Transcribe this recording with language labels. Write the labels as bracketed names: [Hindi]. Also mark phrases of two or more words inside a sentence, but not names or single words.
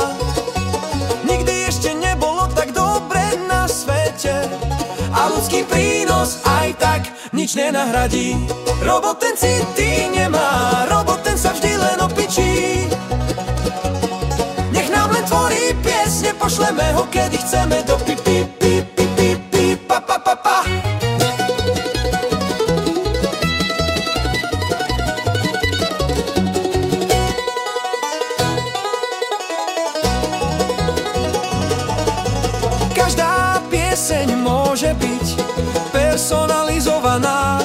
[Slovak] Nikdy ešte nebolo tak dobre na svete a ľudský prínos aj tak nič nenahradí. Robot ten city nemá, robot ten sa vždy len opičí. Nech nám len tvorí piesne, pošleme ho kedy chceme do pi pi pi pi pi pi pa pa pa pa. Každá pieseň môže byť personalizovaná.